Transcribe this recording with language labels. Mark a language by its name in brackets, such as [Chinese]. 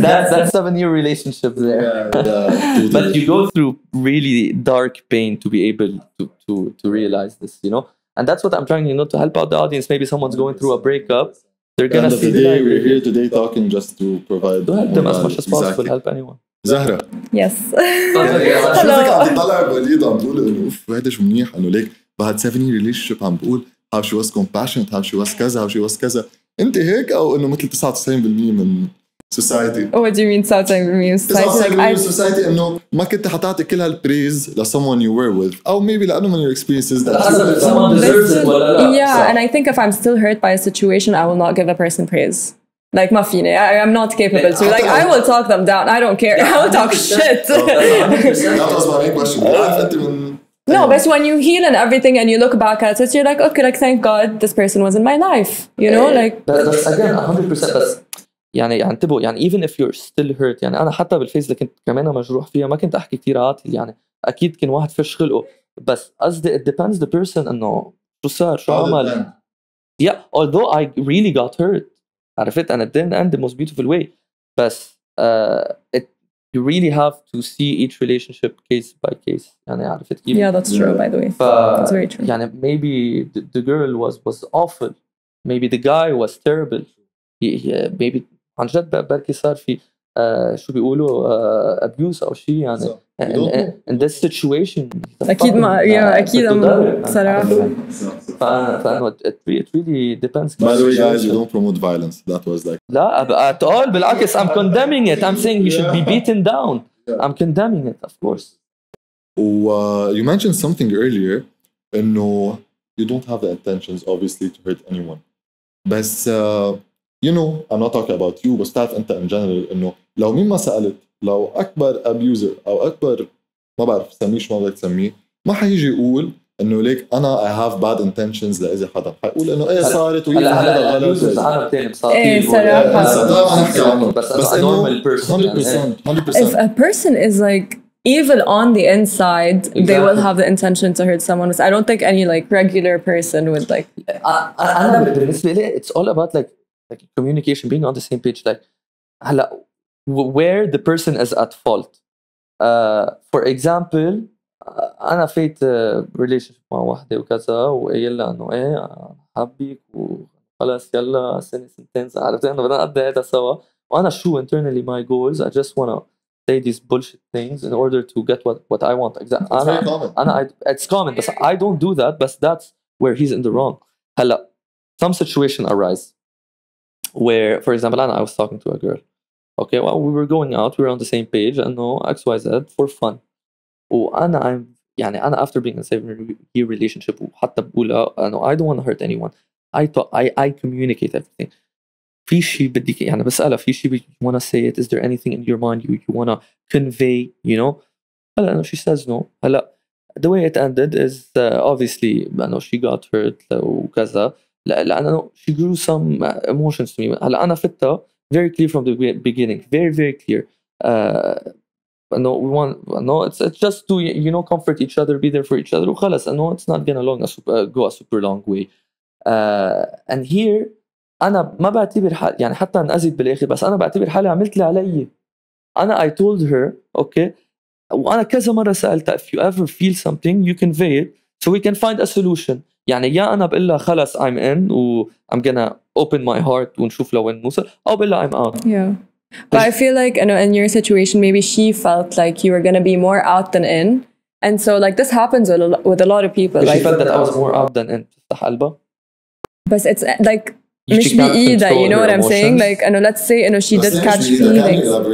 [English] that's 7-year relationship there but you go through really dark pain to be able to realize this you know and that's what I'm trying to help out the audience maybe someone's going through a breakup they're gonna see the day we're here today talking just to provide to help them as much as possible help anyone [Arabic] زهرة [English] yes [Arabic] شوفك عم تطلع بوليد عم تقول انه اوف هيدا شو منيح انه ليك بعد [English] 7-year relationship [Arabic] عم بقول [English] how she was compassionate how she was [Arabic] كذا [English] how she was [Arabic] كذا انت هيك او انه مثل 99% من society [English] what do you mean 99% [Arabic] society انه ما كنت حتعطي كل هالبريز ل [English] someone you were with [Arabic] او maybe لانه من [English] your experiences that someone deserves it [Arabic] ولا لا [English] yeah and I think if I'm still hurt by a situation I will not give a person praise like [Arabic] ما فيني [English] I'm not capable to like I will talk them down I don't care I will talk shit that was my main question no but when you heal and everything and you look back at it you're like okay like thank God this person was in my life you know like that's again 100% [Arabic] بس يعني انتبهوا يعني [English] even if you're still hurt [Arabic] يعني أنا حتى بالفيس اللي كنت كمان مجروح فيها ما كنت أحكي كتير عاطل يعني أكيد كان واحد فش خلقه بس قصدي [English] it depends the person [Arabic] إنه شو صار شو عمل [English] yeah although I really got hurt [Arabic] عرفت [English] and it didn't end the most beautiful way [Arabic] بس [English] you really have to see each relationship case by case [Arabic] يعني عرفت كيف [English] yeah that's true by the way that's very true يعني maybe the girl was awful maybe the guy was terrible maybe [Arabic] عن جد بركي صار في شو بيقولوا [English] abuse [Arabic] أو شيء يعني [English] in this situation [Arabic] أكيد ما أكيد صراحة فأنا [English] it really depends by the way guys you don't promote violence that was like لا at all [Arabic] بالعكس [English] I'm condemning it I'm saying he should be beaten down I'm condemning it of course you mentioned something earlier [Arabic] إنه [English] you don't have the intentions obviously to hurt anyone [Arabic] بس [English] you know I'm not talking about you [Arabic] بس تعرف أنت [English] in general [Arabic] إنه لو مين ما سألت لو أكبر abuser أو أكبر ما بعرف سميه شو ما بدك تسميه ما حيجي يقول انه ليك انا [English] I have bad intentions [Arabic] لاذا حدا حيقول انه ايه صارت ويمكن هذا غلط. عالم ثاني بصراحه ايه صراحه بس انه 100% [English] if a person is like evil on the inside, they will have the intention to hurt someone. I don't think any like regular person would like. [Arabic] أنا بالنسبة لي [English] it's all about like communication, being on the same page. Like [Arabic] هلا [English] where the person is at fault. [Arabic] For example, أنا فيت relationship مع واحدة وكذا وقايل لها إنه إيه حبك وخلاص يلا سنة سنتين عرفت إنه بدنا نقضي هذا سوا. وأنا شو [English] internally my goals, I just wanna say these bullshit things in order to get what I want. It's common, but I don't do that. But that's where he's in the wrong. Hella, some situation arise where, for example, I was talking to a girl. Okay, well, we were going out, we were on the same page, and no X, Y, Z for fun. I'm after being in a 7-year relationship, [Arabic] وحتى بقولها [English] I don't want to hurt anyone. I communicate everything. [Arabic] في شيء بدك يعني بسألها في شيء [English] you wanna say it, is there anything in your mind you wanna convey, you know. [Arabic] هلا [English] she says no. [Arabic] هلا [English] the way it ended is obviously she got hurt [Arabic] وكذا لأنه [English] she grew some emotions to me. [Arabic] هلا أنا فتها [English] very clear from the beginning, very very clear. It's just to comfort each other, be there for each other [Arabic] وخلص. [English] It's not gonna go a super long way. And here [Arabic] أنا ما بعتبر يعني حتى انأذيت بالآخر، بس أنا بعتبر حالي عملت اللي علي. [English] أنا I told her okay، [Arabic] وأنا كذا مرة سألتها [English] if you ever feel something you convey it so we can find a solution. [Arabic] يعني يا أنا بقول لها خلص [English] I'm in [Arabic] و [English] I'm gonna open my heart [Arabic] ونشوف لوين نوصل، أو بقول لها [English] I'm out. Yeah, but I feel like in your situation maybe she felt like you were gonna be more out than in, and so like this happens with a lot of people. She felt that I was more out than in. [Arabic] تفتح قلبها. [English] But it's like [Arabic] مش بإيدها, [English] you know what I'm saying? Like, let's say, she did catch feelings.